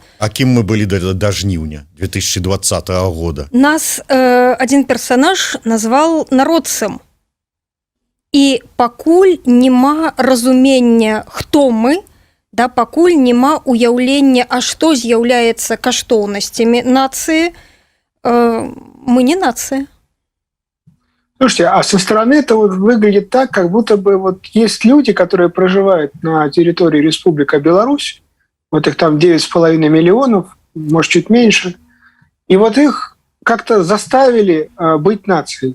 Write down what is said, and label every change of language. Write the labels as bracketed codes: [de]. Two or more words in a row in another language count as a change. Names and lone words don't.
[be] А кім мы былі да жніўня 2020 года? Нас адзін персанаж назваў народцам. І пакуль няма разумення, хто мы, да, пакуль няма уяўлення, а што з'яўляецца каштоўнасцямі нацыі, [ru] мы не нация. Слушайте, а со стороны это вот выглядит так, как будто бы вот есть люди, которые проживают на территории Республики Беларусь, вот их там 9,5 миллионов, может, чуть меньше, и вот их как-то заставили быть нацией.